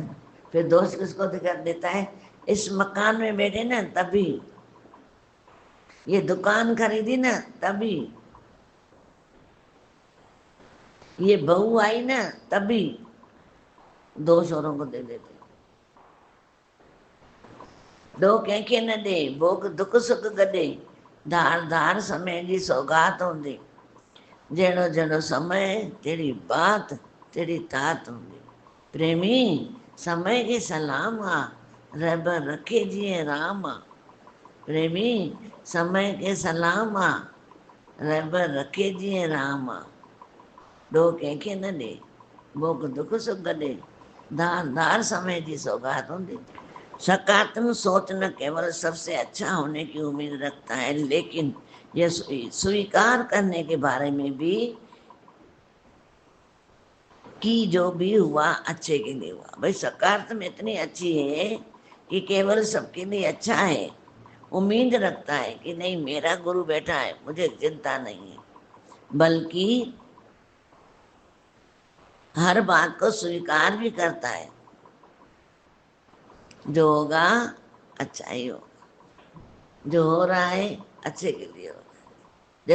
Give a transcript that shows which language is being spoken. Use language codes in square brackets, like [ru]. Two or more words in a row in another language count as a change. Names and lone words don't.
[hi] फिर दोष किसको दिखा देता है? इस मकान में बैठे ना तभी, ये दुकान खरीदी ना तभी, ये बहू आई ना तभी, दोष औरों को दे देते। [sd] दो कंहिंखे न ॾे, भोग दुख सुख गॾे, धार धार समय जी सौगात हूंदी, जहिड़ो जहिड़ो समय तेरी बात तेरी तात हूंदी। प्रेमी समय के सलाम आ, रहबर रखे जिए राम आ। प्रेमी समय के सलाम आ, रहबर रखे जिए राम आ। ॾोह कंहिंखे न ॾे, भोग दुख सुख गॾे, धार धार समय जी सौगात हूंदी। [hi] सकारात्मक सोच न केवल सबसे अच्छा होने की उम्मीद रखता है, लेकिन यह स्वीकार करने के बारे में भी कि जो भी हुआ अच्छे के लिए हुआ। भाई सकारात्मक इतनी अच्छी है कि केवल सबके लिए अच्छा है, उम्मीद रखता है कि नहीं मेरा गुरु बैठा है, मुझे चिंता नहीं है, बल्कि हर बात को स्वीकार भी करता है, जो होगा अच्छा ही होगा, जो हो रहा है अच्छे के लिए हो रहा है।